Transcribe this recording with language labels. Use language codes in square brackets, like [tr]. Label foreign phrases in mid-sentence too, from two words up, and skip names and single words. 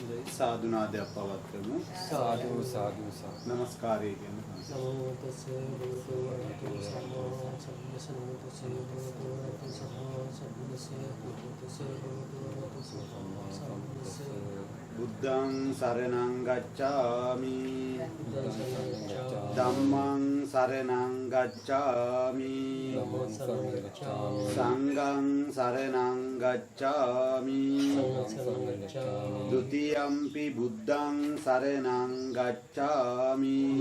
[si] සාදුනාදයක් පවත්වමු. සාදු සාදු සාදු. නමස්කාරය කියන [pi] නමෝ තස්සේ භගවතු වරහතු සම්මා සම්බුද්දස්සේ නමෝ තස්සේ භගවතු සම්බුද්දස්සේ නමෝ තස්සේ භගවතු වරහතු සම්මා සම්බුද්දස්සේ බුද්ධං සරණං ගච්ඡාමි. ධම්මං සරණං ගච්ඡාමි. සංඝං සරණං ගච්ඡාමි. ဒုတိယံ පි බුද්ධං සරණං ගච්ඡාමි.